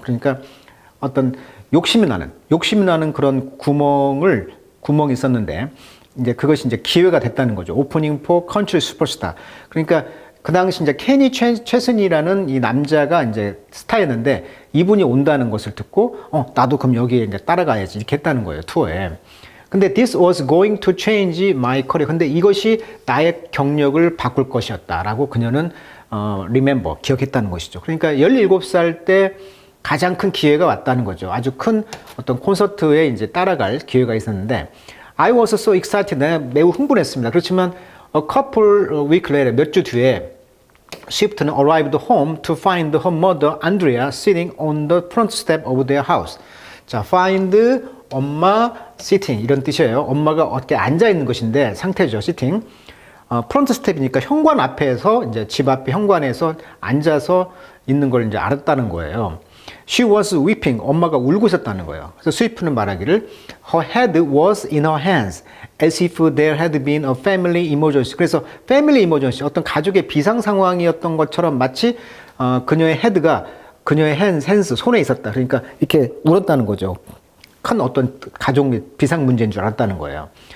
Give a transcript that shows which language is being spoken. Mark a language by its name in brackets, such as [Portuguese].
[Korean] 그러니까 어떤 욕심이 나는 그런 구멍이 있었는데 이제 그것이 이제 기회가 됐다는 거죠. 오프닝 포 컨트리 슈퍼스타. 그러니까 그 당시 이제 케니 최슨이라는 이 남자가 이제 스타였는데 이분이 온다는 것을 듣고 나도 그럼 여기에 이제 따라가야지 이렇게 했다는 거예요. 투어에. 근데 [English] this was going to change my career. [Korean] 근데 이것이 나의 경력을 바꿀 것이었다라고 그녀는 remember 기억했다는 것이죠. 그러니까 17살 때 가장 큰 기회가 왔다는 거죠. 아주 큰 어떤 콘서트에 이제 따라갈 기회가 있었는데 [English] I was so excited. [Korean] 내가 매우 흥분했습니다. 그렇지만 [English] a couple weeks later, [Korean] 몇 주 뒤에 [English] Swift는 arrived home to find her mother Andrea sitting on the front step of their house. [Korean] 자, find 엄마 sitting 이런 뜻이에요. 엄마가 어떻게 앉아 있는 것인데 상태죠. [English] sitting. [Korean] 프론트 스텝이니까 현관 앞에서 이제 집 앞에 현관에서 앉아서 있는 걸 이제 알았다는 거예요. [English] She was weeping. [Korean] 엄마가 울고 있었다는 거예요. 그래서 스위프트는 말하기를 [English] Her head was in her hands as if there had been a family emergency. [Korean] 그래서 family emergency, 어떤 가족의 비상 상황이었던 것처럼 마치 그녀의 헤드가 그녀의 핸스, 손에 있었다. 그러니까 이렇게 울었다는 거죠. 큰 어떤 가족 비상 문제인 줄 알았다는 거예요.